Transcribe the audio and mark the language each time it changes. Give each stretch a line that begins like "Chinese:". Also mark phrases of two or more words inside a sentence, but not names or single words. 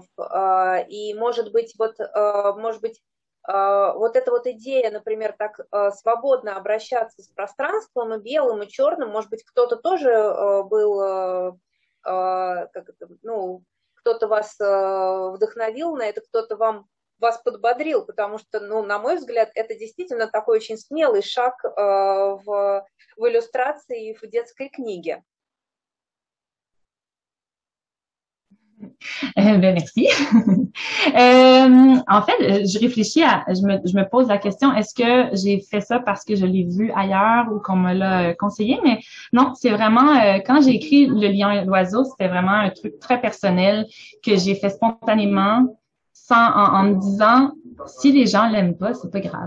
Russian: И, может быть, вот эта вот идея, например, так свободно обращаться с пространством и белым, и черным, может быть, кто-то тоже был, кто-то вас вдохновил на это, кто-то вас подбодрил, потому что, на мой взгляд, это действительно такой очень смелый шаг в иллюстрации и в детской книге.
French: Merci. En fait, je réfléchis je me pose la question, est-ce que j'ai fait ça parce que je l'ai vu ailleurs ou qu'on me l'a conseillé? Mais non, c'est vraiment, quand j'ai écrit Le lion et l'oiseau, c'était vraiment un truc très personnel que j'ai fait spontanément, en me disant, si les gens l'aiment pas, c'est pas grave.